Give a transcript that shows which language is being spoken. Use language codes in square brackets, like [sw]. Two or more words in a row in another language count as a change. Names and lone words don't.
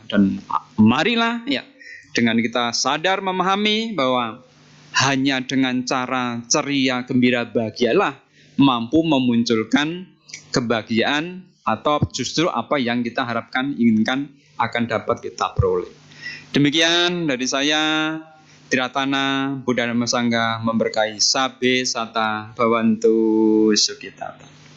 [id] Dan marilah ya, dengan kita sadar memahami bahwa hanya dengan cara ceria, gembira, bahagialah mampu memunculkan kebahagiaan atau justru apa yang kita harapkan, inginkan akan dapat kita peroleh. Demikian dari saya. Tiratana Buddha Dhamma Sangha memberkahi. [pi] Sabe Sata Bhavantu Sukhitata.